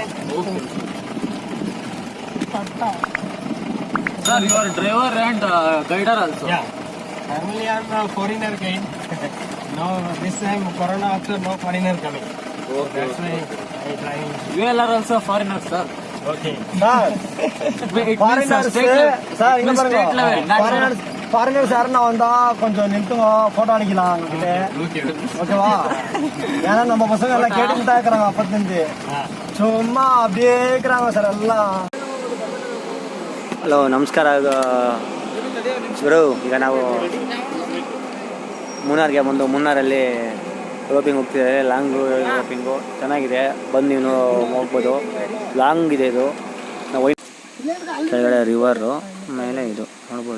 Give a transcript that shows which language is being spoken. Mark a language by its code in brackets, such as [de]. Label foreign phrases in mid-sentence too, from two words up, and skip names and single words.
[en] Okay. Sir, you are driver and guider also. Yeah. Normally I am a foreigner guide. No, this time Corona also no foreigner coming. Okay. That's why I trying. You all are also foreigners, sir. Okay. [ta] ஃபாரினர்ஸ் யாருன்னா வந்தா கொஞ்சம் நிறுத்துங்க, போட்டோ அடிக்கலாம் கிட்ட, ஓகேவா? ஏன்னா நம்ம பசங்க எல்லாம் கேட்டுட்டு தான் இருக்கிறாங்க அப்பத்திலிருந்து, சும்மா அப்படியே இருக்கிறாங்க சார் எல்லாம். [kn] ಹಲೋ, ನಮಸ್ಕಾರ ಗುರು. ಈಗ ನಾವು ಮೂನಾರ್ಗೆ ಬಂದು ಮೂನಾರಲ್ಲಿ ರೋಪಿಂಗ್ ಹೋಗ್ತಿದ್ದಾರೆ. [en] long roping [kn] ಚೆನ್ನಾಗಿದೆ, ಬಂದು ನೀವು ಹೋಗ್ಬೋದು. ಲಾಂಗ್ ಇದೆ ಇದು. ನಾವು ಕೆಳಗಡೆ ರಿವರು, ಮೇಲೆ ಇದು ನೋಡ್ಬೋದು.